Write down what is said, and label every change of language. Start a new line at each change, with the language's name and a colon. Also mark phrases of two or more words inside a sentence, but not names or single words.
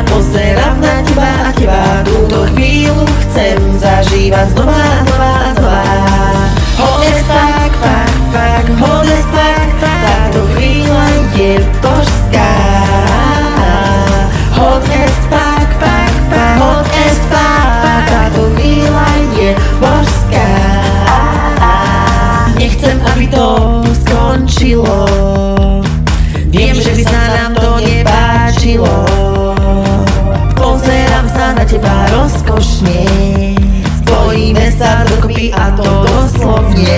Slovak: Pozerám na teba a teba, túto chvíľu chcem zažívať znova a znova a znova.
English: Hot as fuck, fuck, fuck, hot as fuck,
Slovak: táto chvíľa je božská.
English: Hot as fuck, fuck, fuck, hot as fuck,
Slovak: táto chvíľa je božská. Nechcem, aby to skončilo, viem, že by sa nám to nepáčilo. Pozerám sa na teba rozkošne, spojíme sa dokopy a to doslovne.